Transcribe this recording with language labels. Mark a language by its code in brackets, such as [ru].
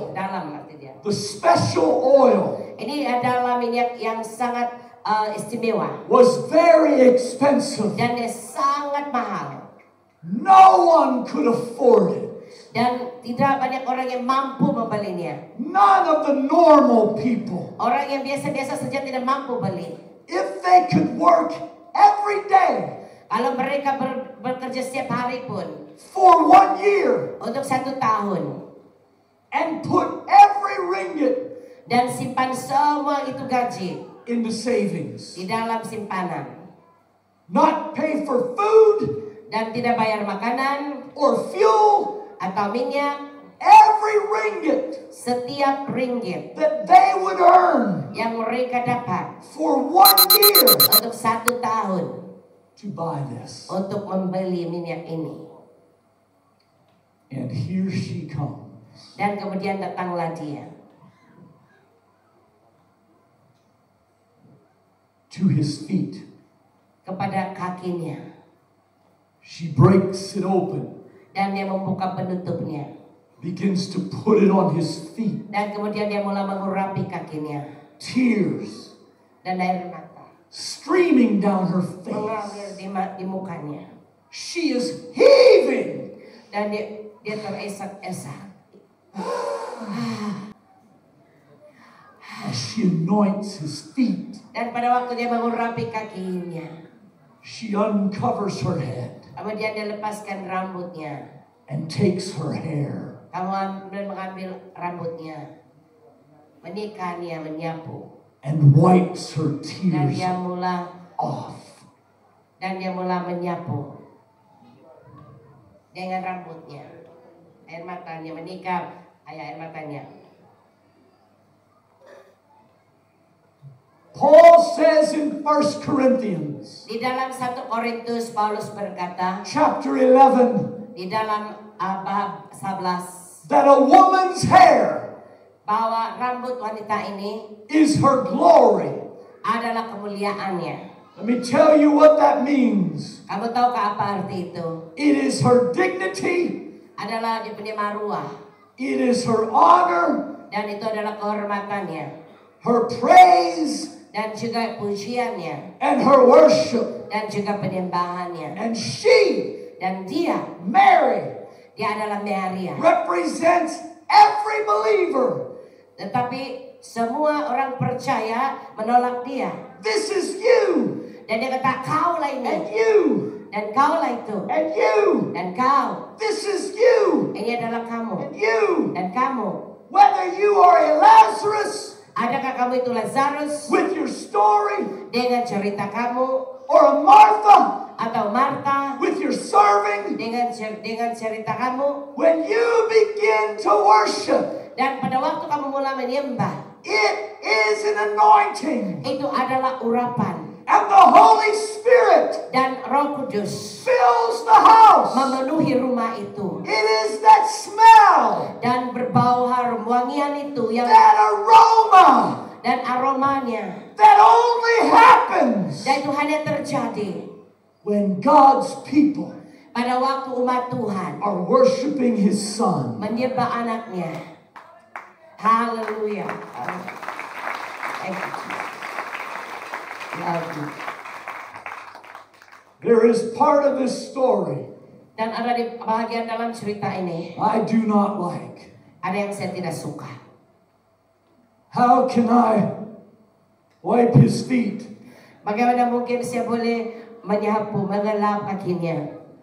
[ms] dalam arti dia. [en] the special oil, [ms] ini adalah minyak yang sangat istimewa. [en] Was very expensive. [ms] Dan dia sangat mahal. [en] No one could afford it. [ms] Dan tidak banyak orang yang mampu membelinya. [en] None of the normal people. [ms] Orang yang biasa-biasa saja tidak mampu beli. [en] If they could work every day. [ms] Kalau mereka bekerja setiap hari pun. [en] For 1 year. [ms] Untuk 1 tahun. [en] And put every ringgit. [ms] Dan simpan semua itu gaji. [en] In the savings. [ms] Di dalam simpanan. [en] Not pay for food. [ms] Dan tidak bayar makanan. [en] Or fuel. [ms] Atau minyak. [en] every ringgit [ms] setiap ringgit [en] that they would earn [ms] yang mereka dapat [en] for 1 year [ms] untuk 1 tahun [en] to buy this. [ms] untuk membeli minyak ini. [en] And here she comes. [ms] Dan kemudian datanglah dia [en] To his feet. [ms] kepada kakinya. [en] She breaks it open, [ms] Dan dia membuka penutupnya. [en] begins to put it on his feet. [ms] Dan kemudian dia mulai mengurapi kakinya. [en] Tears [ms] Dan air mata [en] streaming down her face. [ms] mengalir di mukanya. [en] She is heaving. [ms] Dan dia teresak-esak. [en] As she anoints his feet, [ms] Dan pada waktu dia mengurapi kakinya, [en] she uncovers her head [ms] kemudian dia lepaskan rambutnya. [en] and takes her hair. [ms] Mengambil rambutnya, menikahnya, menyapu. [en] And wipes her [ms] Dan [en] tears [ms] dia mulai [en] off. [ms] menyapu dengan rambutnya, air matanya, menikah, air matanya. [en] Paul says in 1 Corinthians [ms] Di dalam 1 Korintus Paulus berkata [en] chapter 11 [ms] di dalam bab 11 [en] that a woman's hair [ms] bahwa rambut wanita ini [en] is her glory. [ms] adalah kemuliaannya. [en] Let me tell you what that means. [ms] Kamu tahu apa arti itu? [en] It is her dignity, [ms] Adalah dia punya maruah, [en] it is her honor, [ms] dan itu adalah kehormatannya, [en] her praise, [ms] dan juga pujiannya, [en] and her worship. [ms] dan juga penyembahannya. [en] And she, [ms] Dan dia adalah Maria. [en] represents every believer. [ms] Tetapi semua orang percaya menolak dia. [en] This is you, [ms] Dan dia kata, kaulah [en] and [ms] ini, [en] you, [ms] dan kaulah itu, [en] and you. [ms] dan kau. [en] This is you, [ms] Ini adalah kamu, [en] and you. [ms] dan kamu. [en] Whether you are a Lazarus [ms] Adakah kamu itu Lazarus [en] with your story, [ms] dengan cerita kamu, [en] or a Martha [ms] atau Marta [en] with your serving, [ms] dengan cerita kamu. [en] when you begin to worship, [ms] Dan pada waktu kamu mulai menyembah, [en] it is an anointing. [ms] itu adalah urapan. [en] And the Holy Spirit [ms] Dan Roh Kudus [en] fills the house. [ms] memenuhi rumah itu. [en] It is that smell, [ms] Dan berbau harum, wangian itu yang [en] that aroma [ms] dan aromanya. [en] that only happens [ms] Dan itu hanya terjadi [en] when God's people [ms] pada waktu umat Tuhan [en] are worshiping His Son. [ms] menyembah anaknya. Haleluya. [en] Thank you, Jesus. Love you. There is part of this story [ms] Dan ada di bagian dalam cerita ini, [en] I do not like. [ms] ada yang saya tidak suka. [en] How can I wipe His feet? [ms] Bagaimana mungkin saya boleh menyapu, mengelap kakinya?